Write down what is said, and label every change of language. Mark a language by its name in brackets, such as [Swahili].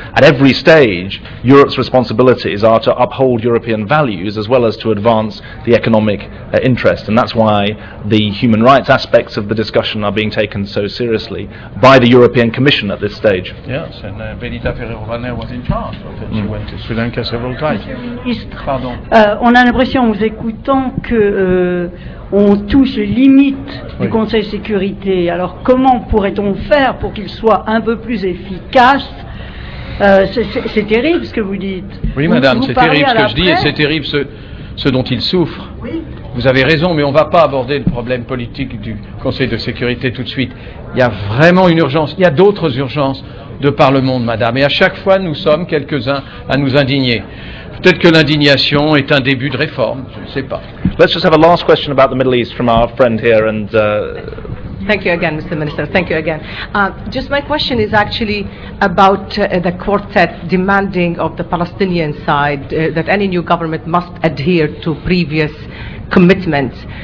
[English] At every stage, Europe's responsibilities are to uphold European values as well as to advance the economic interest, and that's why the human rights aspects of the discussion are being taken so seriously by the European Commission at this stage. Yes, and Benita Ferrero-Waldner was in charge of it. She went to Sri Lanka several times. [French] Pardon. On a l'impression, en vous écoutant, que on touche les limites du Conseil de sécurité. Alors, comment pourrait-on faire pour qu'il soit un peu plus efficace? C'est terrible ce que vous dites. Oui, madame, c'est terrible ce que je dis, et c'est terrible ce dont il souffre. Oui. Vous avez raison, mais on ne va pas aborder le problème politique du Conseil de sécurité tout de suite. Il y a vraiment une urgence. Il y a d'autres urgences de par le monde, madame. Et à chaque fois, nous sommes quelques-uns à nous indigner. Peut-être que l'indignation est un début de réforme, je ne sais pas. [English] Let's just have a last question about the Middle East from our friend here, and Thank you again, Mr. Minister. Thank you again. Just my question is actually about the quartet demanding of the Palestinian side that any new government must adhere to previous commitments.